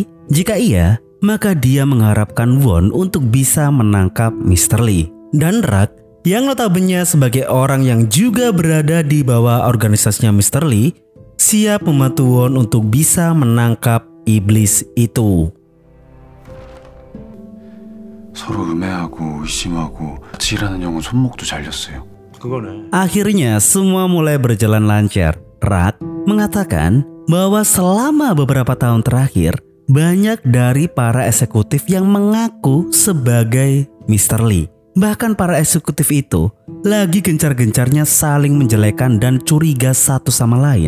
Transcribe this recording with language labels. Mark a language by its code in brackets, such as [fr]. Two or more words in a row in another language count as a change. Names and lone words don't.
[id] Jika iya, maka dia mengharapkan Won untuk bisa menangkap Mr. Lee. Dan Rak yang notabene sebagai orang yang juga berada di bawah organisasinya Mr. Lee, siap membantu Won untuk bisa menangkap iblis itu. [ko] 서로 음해하고 의심하고 같이 일하는 형은 손목도 잘렸어요. 그거네. [id] Akhirnya semua mulai berjalan lancar. Rak mengatakan bahwa selama beberapa tahun terakhir, banyak dari para eksekutif yang mengaku sebagai Mr. Lee. Bahkan para eksekutif itu lagi gencar-gencarnya saling menjelekan dan curiga satu sama lain.